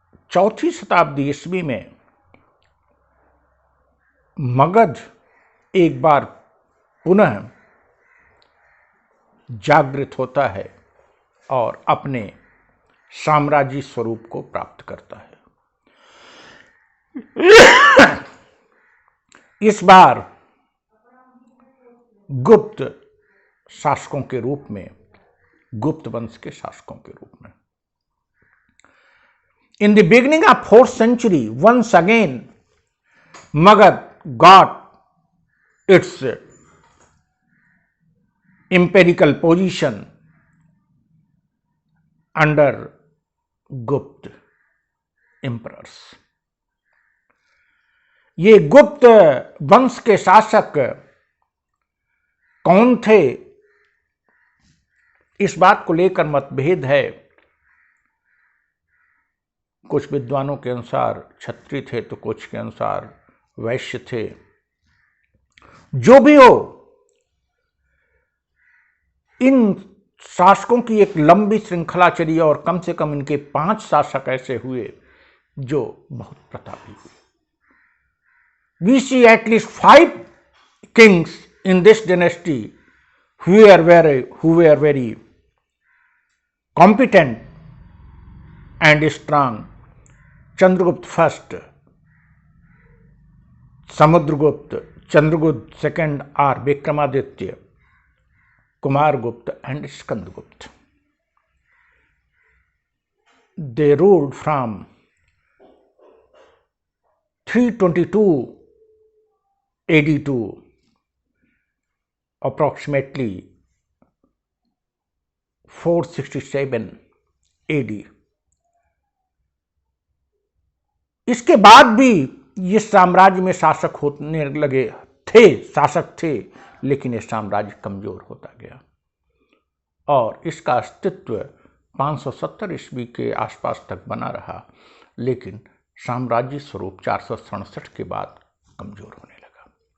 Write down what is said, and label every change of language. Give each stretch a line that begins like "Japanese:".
Hindi: चौथी शताब्दी ईस्वी में मगध एक बार पुनः जागृत होता है और अपने साम्राज्य स्वरूप को प्राप्त करता है। इस बार गुप्त शासकों के रूप में, गुप्त वंश के शासकों के रूप में।
English: In the beginning of 4th century, once again, Magad got its empirical position under Gupta emperors.
Hindi: ये गुप्त वंश के शासक कौन थे, इस बात को लेकर मतभेद है। कुछ विद्वानों के अनुसार क्षत्रिय थे तो कुछ के अनुसार वैश्य थे। जो भी हो, इन शासकों की एक लंबी श्रृंखला चली और कम से कम इनके 5 शासक ऐसे हुए जो बहुत प्रतापी हुए।
English: We see at least 5 kings in this dynasty who were very competent and strong. Chandragupta first, Samudragupta, Chandragupta second are Vikramaditya, Kumargupta and Skandagupta. They ruled from 322 AD to approximately 467 AD.
Hindi: इसके बाद भी ये साम्राज्य में शासक होने लगे थे, शासक थे, लेकिन ये साम्राज्य कमजोर होता गया और इसका अस्तित्व 570 ईस्वी के आसपास तक बना रहा, लेकिन साम्राज्य स्वरूप 467 के बाद कमजोर होने लगा।